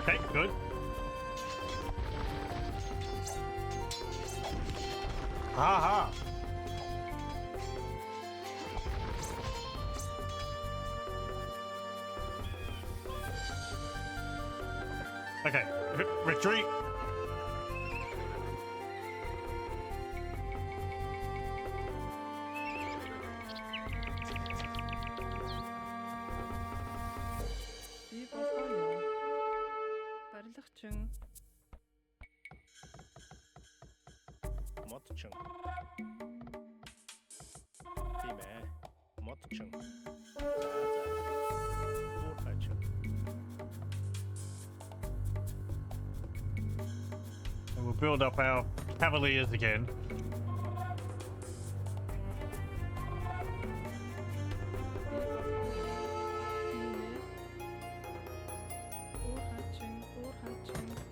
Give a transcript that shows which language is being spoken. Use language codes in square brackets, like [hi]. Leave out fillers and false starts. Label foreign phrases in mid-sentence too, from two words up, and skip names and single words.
[en] Good. Ha ha. Okay, retreat. [mn] Би болгоо юу? Барилгачин. Модчин. Тийм ээ. Модчин. За за. Уурхайчин. [en] And we'll build up our cavaliers again. [mn] Уурхайчин, уурхайчин.